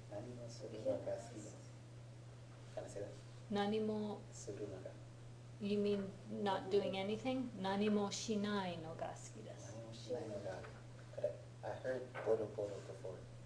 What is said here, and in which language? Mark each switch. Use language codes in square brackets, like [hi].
[ja] 何もするのが好きです。 [en] Can I say that? [ja] 何もするのが。 [en] You mean not doing anything? [ja] 何もしないのが好きです。何もしないのが。 [en] I heard ボロボロ before.